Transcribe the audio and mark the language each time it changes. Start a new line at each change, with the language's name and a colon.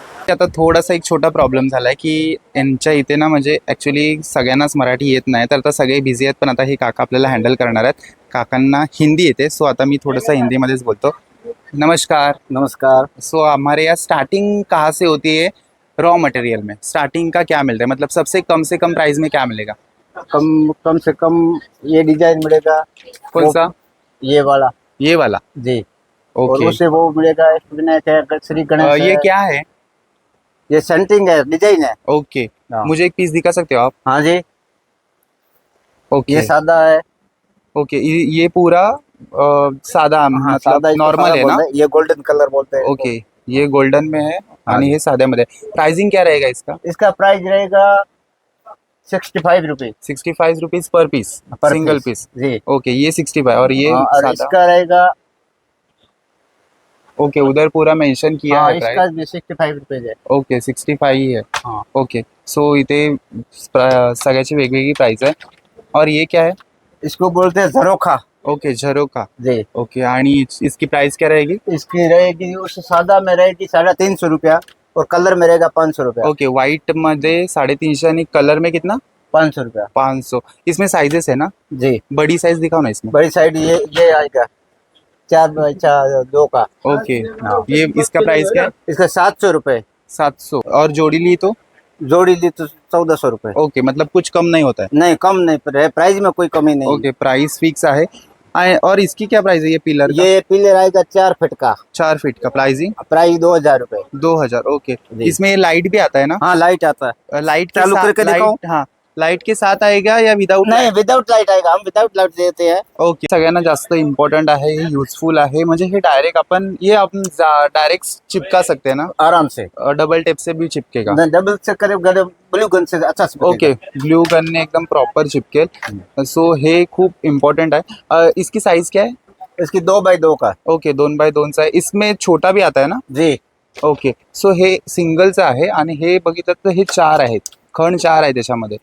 Marathi: आता थोडासा एक छोटा प्रॉब्लेम झाला आहे की यांच्या इथे ना म्हणजे ॲक्च्युली सगळ्यांनाच मराठी येत नाही, तर आता सगळे बिझी आहेत। पण आता हे काका आपल्याला हँडल करणार आहेत, काकांना हिंदी येते। सो आता मी थोडंसं हिंदीमध्येच बोलतो। नमस्कार। नमस्कार।
Hindi: सो हमारे यहाँ स्टार्टिंग कहाँ से होती है रॉ मटेरियल में? स्टार्टिंग का क्या मिलता है, मतलब सबसे कम प्राइस में क्या मिलेगा? कम से कम ये डिजाइन मिलेगा। कौन सा? ये वाला जी। और ओके। उससे वो मिलेगा विनायक है, श्री गणेश ये है। क्या है? ये सेंटिंग है, डिजाइन है। ओके, हाँ। मुझे एक पीस दिखा सकते हो आप? हाँ जी। ओके। ये सादा है। ओके ये पूरा सादा हाँ, मतलब सादा इसको नॉर्मल सादा है ना? बोलते हैं, ये गोल्डन कलर बोलते हैं। ओके ये गोल्डन में है
Marathi: आणि हे साध्यामध्ये.
Hindi: प्राइसिंग क्या रहेगा इसका? इसका प्राइस रहेगा 65 रुपये 65 रुपीज पर पीस, पर सिंगल पीस. जी। ओके ये 65 और ये हाँ, और सादा. इसका रहेगा, ओके उधर पूरा मेंशन किया हाँ, है इसका प्राइस. भी 65 रुपये है। ओके 65 ही है. हाँ,
Marathi: ओके सो इथे सगळ्याची वेगवेगळी प्राइस आहे.
Hindi: और ये क्या है? इसको बोलते हैं झरोखा ओके झरोका. जी। ओके आणि इसकी प्राइस क्या रहेगी? इसकी रहेगी, उस सादा में रहेगी 350 रुपया और कलर में रहेगा 500 रुपया।
Marathi: ओके व्हाइट मध्ये 350 आणि
Hindi: कलर में कितना? 500 रुपया 500. इसमें साइजेस है ना? जी। बड़ी साइज दिखाओ ना इसमें. बड़ी साइड ये आएगा 4 बाई 2 का। ओके ये इसका प्राइस क्या है? इसका 700 रुपये, 700. और जोड़ी ली तो? जोड़ी ली तो 1400 रुपये। ओके मतलब कुछ कम नहीं होता है. नहीं, कम नहीं, प्राइस में कोई कमी नहीं।
Marathi: ओके प्राइस फिक्स आहे.
Hindi: और इसकी क्या प्राइस है ये पिलर का? ये पिलर आएगा 4 फीट का, 4 फीट का. प्राइसिंग प्राइस 2000 रुपये। 2000. ओके जी। इसमें लाइट भी आता है ना? हाँ, लाइट आता है। लाइट चालू करके दिखाओ। हाँ लाइट के साथ आएगा या विदाउट? नहीं, विदाउट लाइट आएगा, हम विदाउट लाइट देते हैं।
Marathi: ओके सगळ्यांना जास्त इम्पॉर्टंट आहे, हे युजफुल आहे. म्हणजे हे डायरेक्ट आपण डायरेक्ट
Hindi: चिपका सकते हैं ना? आराम से। डबल टेप से भी चिपकेगा. डबल से करे, ब्लू गन से अच्छा से
Marathi: ओके ब्लू गन ने एकदम प्रॉपर चिपकेल. सो हे खूप इम्पॉर्टंट आहे.
Hindi: इसकी साइज क्या है? इसकी 2 बाई 2 का। ओके
Marathi: 2x2चा आहे.
Hindi: इसमें छोटा भी आता है ना? जी।
Marathi: ओके सो हे सिंगलचं आहे आणि हे बघितलं तर हे 4 आहेत, खण 4 आहे त्याच्यामध्ये.